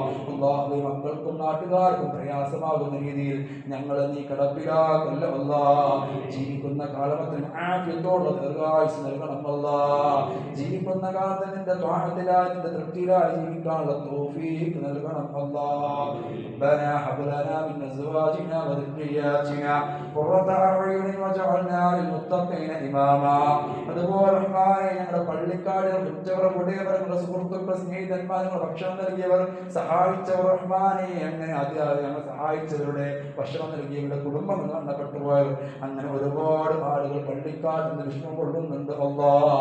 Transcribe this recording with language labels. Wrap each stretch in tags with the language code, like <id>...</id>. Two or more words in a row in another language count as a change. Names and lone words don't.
<ml>അല്ലാഹുവേ മക്കൾക്കും നാട്ടുകാർക്കും പ്രയാസമാകുന്ന രീതിയിൽ ഞങ്ങളെ നീ കിടപ്പിലാക്കല്ല അല്ലാഹ്. ജീവിക്കുന്ന കാലത്തിൽ ആഫിയത്തോടുള്ള ദീർഘായുസ്സ് നൽകണം അല്ലാഹ്. ജീവിക്കുന്ന കാലത്ത് നിന്റെ ത്വാഅത്തിലായി നിന്റെ തൃപ്തിയിലായി ജീവിക്കാനുള്ള തൗഫീഖ് നൽകണം അല്ലാഹ്.</ml> <ar>ربنا هب لنا من ازواجنا وذرياتنا قرة اعين واجعلنا للمتقين اماما.</ar> <ml>അതുപോലെ റഹ്മാനേ ഞങ്ങളുടെ പള്ളിക്കാടുകൾ ഉച്ചവർ ഉടയവർ സുഹൃത്തുക്കൾ സ്നേഹിതന്മാർ ഭക്ഷണം നൽകിയവർ സഹായിച്ചവർ റഹ്മാനേ അങ്ങനെ ഞങ്ങൾ സഹായിച്ചവരുടെ ഭക്ഷണം നൽകിയവരുടെ കുടുംബം നഷ്ടപ്പെട്ടു പോയവർ അങ്ങനെ ഒരുപാട് ആളുകൾ പള്ളിക്കാട് നിന്ന് വിഷമം കൊള്ളുന്നുണ്ട് അല്ലാഹ്.</ml>